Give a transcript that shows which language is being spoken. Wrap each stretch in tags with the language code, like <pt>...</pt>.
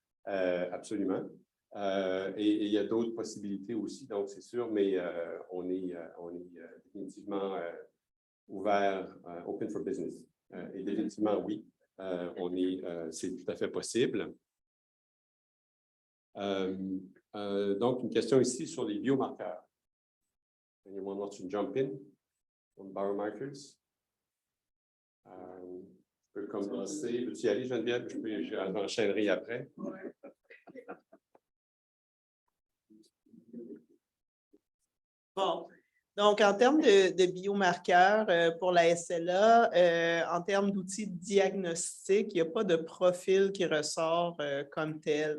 <fr>Absolument. Et il y a d'autres possibilités aussi, donc c'est sûr, mais on est définitivement ouvert,</fr> <en>open for business.</en> <fr>Et définitivement, oui, c'est tout à fait possible. Donc, une question ici sur les biomarqueurs.</fr> <en>Anyone wants to jump in on biomarkers?</en> <fr>Je peux commencer. Veux-tu y aller, Geneviève? J'enchaînerai après. Bon, donc en termes de biomarqueurs pour la SLA, en termes d'outils de diagnostic, il n'y a pas de profil qui ressort comme tel.</fr>